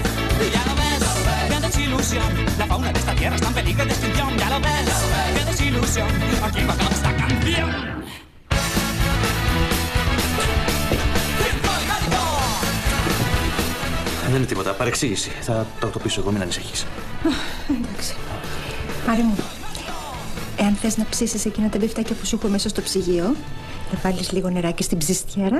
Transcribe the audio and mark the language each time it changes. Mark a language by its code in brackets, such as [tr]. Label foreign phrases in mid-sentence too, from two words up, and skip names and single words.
[es] Y ya lo ves, qué desilusión. La fauna de esta tierra está en peligro de extinción. Ya lo ves, qué desilusión. Aquí va acaba esta canción. [el] Δεν είναι τίποτα, παρεξήγηση. Θα το πείσω εγώ, μην ανησυχείς. Εντάξει. Μάρη μου, εάν θες να ψήσεις εκείνα τα μπιφτάκια που σου έχω μέσα στο ψυγείο, θα βάλεις λίγο νεράκι στην ψιστιέρα.